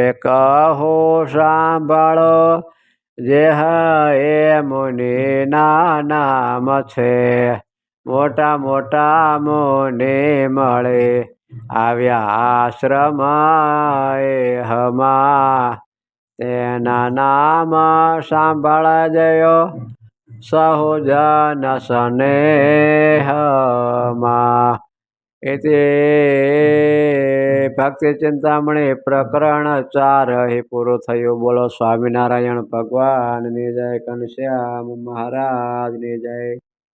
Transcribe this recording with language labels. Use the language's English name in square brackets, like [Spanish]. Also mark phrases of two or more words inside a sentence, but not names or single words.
[Gujarati] કહું સાંભળો જે હે મુનિના નામ છે મોટા મોટા મુનિ મળે આવ્યા આશ્રમ એ હમા તેના નામ સાંભળજયો સહુજન સ્નેહમાં ઇતિ ભક્તિ ચિંતામણી પ્રકરણ 4 હી પૂરો થયો। બોલો સ્વામીનારાયણ ભગવાન ની જય, ઘનશ્યામ મહારાજ ની જય।